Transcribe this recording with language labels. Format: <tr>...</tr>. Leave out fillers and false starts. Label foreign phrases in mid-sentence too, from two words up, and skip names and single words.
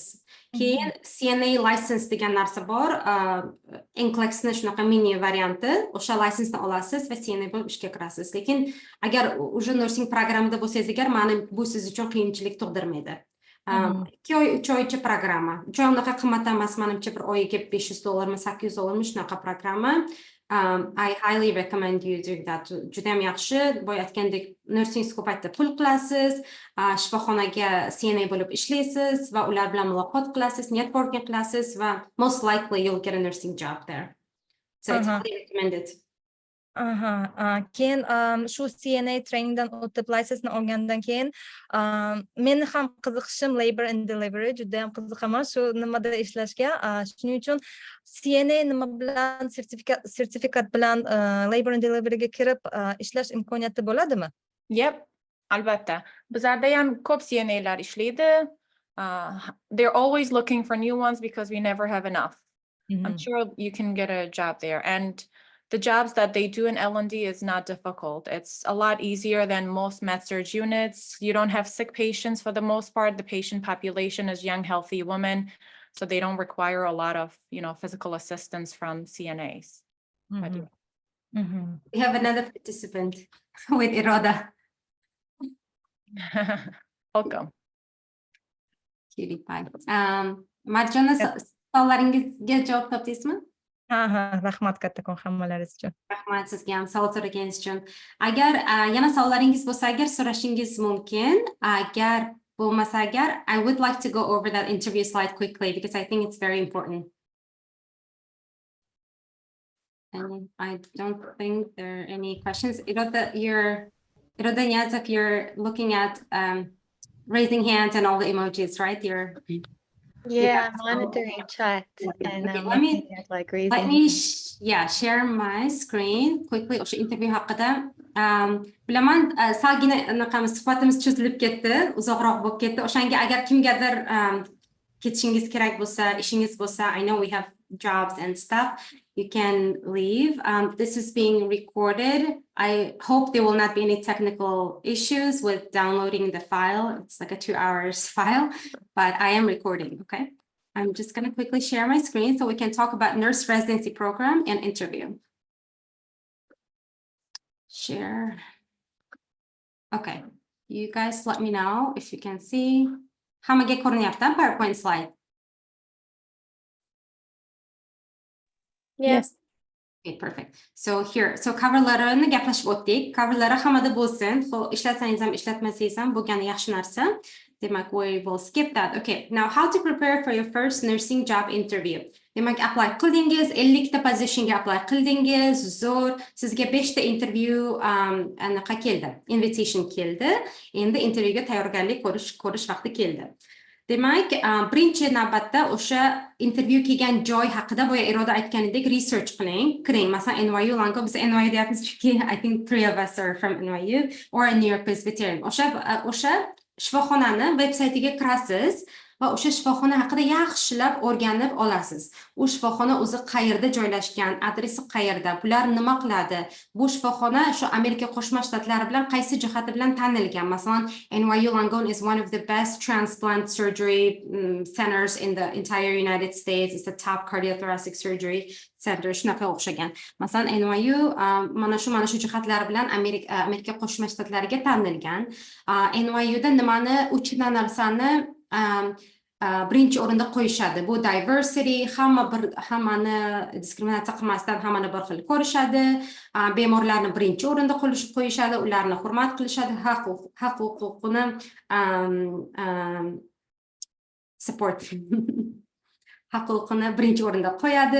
<uz>Keyin CNA license degan narsa bor. NCLEX-ni shunaqa mini varianti. O'sha license-ni olasiz va CNA bo'lib ishga kirasiz. Lekin agar уже</uz> <en>nursing programmada</en> <uz>bo'lsangiz agar, meni bu siz uchun qiyinchilik tug'dirmaydi. 2 oy, 3 oycha programma. 3 oy unaqa qimmat emas, menimcha bir oyiga $500 $800 shunaqa programma.</uz> <en>I highly recommend you doing that.</en> <uz>Juda ham yaxshi. Boya aytgandek, nursing ko'paytda pul qilasiz, shifoxonaga CNA bo'lib ishlaysiz va ular bilan muloqot qilasiz, networking qilasiz va</uz> <en>most likely you'll get a nursing job there. So it's highly recommended.</en> <uz>Keyin shu</uz> <en>CNA trainingdan</en> <uz>o'tib license olgandan keyin men ham qiziqishim</uz> <en>labor and delivery,</en> <uz>juda ham qiziqaman shu nimada ishlashga. Shuning uchun CNA nima bilan sertifikat bilan</uz> <en>labor and deliveryga</en> <uz>kirib ishlash imkoniyati bo'ladimi? Yep, albatta. Bizlarda ham ko'p CNA'lar ishlaydi.</uz> <en>They're always looking for new ones because we never have enough. I'm sure you can get a job there. And the jobs that they do in L&D is not difficult. It's a lot easier than most med-surg units. You don't have sick patients for the most part. The patient population is young, healthy women, so they don't require a lot of, physical assistance from CNAs. We have another participant with Iroda. Welcome. Cutie pie.</en> <uz>Marjona, savollaringizga javob topdingizmi? Rahmat kattakon hammalaringiz uchun. Rahmat sizga ham savol so'raganingiz uchun. Agar yana savollaringiz bo'lsa, agar so'rashingiz mumkin. Agar bo'lmasa, agar</uz> <en>I would like to go over that interview slide quickly because I think it's very important. And I don't think there are any questions. Iroda, if you're looking at raising hands and all the emojis, right? Yeah, I'm monitoring chat and Okay, I'm let me- looking at like raising. Let me share my screen quickly.</en> <uz>O'sha interview haqida. Bilaman, salgina anaqamiz suhbatimiz cho'zilib ketdi, uzoqroq bo'lib ketdi. O'shanga agar kimgadir ketishingiz kerak bo'lsa, ishingiz bo'lsa,</uz> <en>I know we have jobs and stuff. You can leave. This is being recorded. I hope there will not be any technical issues with downloading the file. It's like a 2 hours file, but I am recording, okay? I'm just going to quickly share my screen so we can talk about nurse residency program and interview. Share. Okay, you guys let me know if you can see.</en> <uz>Hammaga ko'rinyapti</uz> <en>PowerPoint slide. Yes. Okay, perfect. So here, cover letterni</en> <uz>gaplashib o'tdik.</uz> <en>Cover letter hammada bo'lsin. Ishlatsangiz ham, ishlatmasangiz ham bo'lgani yaxshi narsa.</en> <uz>Demak,</uz> <en>we will skip that. Okay, now how to prepare for your first nursing job interview.</en> <uz>Demak, apply qildingiz, 50 ta positionga apply qildingiz, zo'r. Sizga 5 ta interview anaqa keldi. Invitation keldi. Endi intervyuga tayyorgarlik ko'rish vaqti keldi. Demak, birinchi navbatda o'sha intervyu kelgan joy haqida boya Iroda aytganidek research qiling, kiring. Masalan, NYU Lango, biz NYU deyapmiz chunki</uz> <en>I think 3 of us are from NYU or New York Presbyterian.</en> <uz>O'sha shifoxonani veb-saytiga kirasiz va o'sha shifoxona haqida yaxshilab o'rganib olasiz. U shifoxona o'zi qayerda joylashgan, adresi qayerda, bular nima qiladi? Bu shifoxona shu Amerika Qo'shma Shtatlari bilan qaysi jihati bilan tanilgan?</uz> <en>Masalan, NYU Langone is one of the best transplant surgery centers in the entire United States. It's a top cardiothoracic surgery center.</en> <uz>Shunaqa o'xshagan. Masalan, NYU mana shu jihatlar bilan Amerika Qo'shma Shtatlariga tanilgan. NYUda nimani, 3 narsani birinchi o'rinda qo'yishadi. Bu diversity, hammani diskriminatsiya qilmasdan hammani bir xil ko'rishadi, bemorlarni birinchi o'rinda qo'yishadi, ularni hurmat qilishadi, haq-huquqini support huquqini birinchi o'rinda qo'yadi.</uz>